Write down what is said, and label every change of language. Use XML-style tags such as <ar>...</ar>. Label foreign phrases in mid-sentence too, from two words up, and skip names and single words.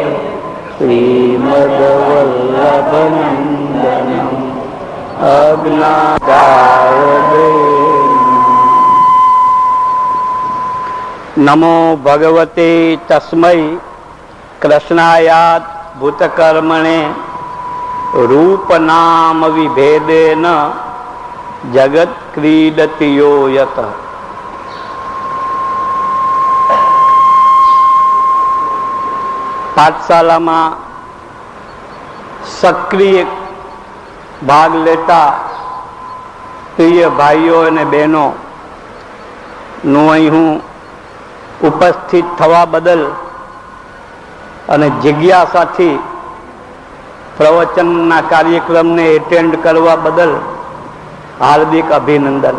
<sa>श्रीमद्वल्लभनन्दनम् अज्ञाताय नमो भगवते तस्मै कृष्णायात् भूतकर्मणे रूप नाम विभेदेन जगत क्रीडति यो यतः।</sa> <gu>પાઠશાલામાં સક્રિય ભાગ લેતા પ્રિય ભાઈઓ અને બહેનો નું અહીં હું ઉપસ્થિત થવા બદલ અને જિજ્ઞાસાથી પ્રવચનના કાર્યક્રમને એટેન્ડ કરવા બદલ હાર્દિક અભિનંદન.</gu>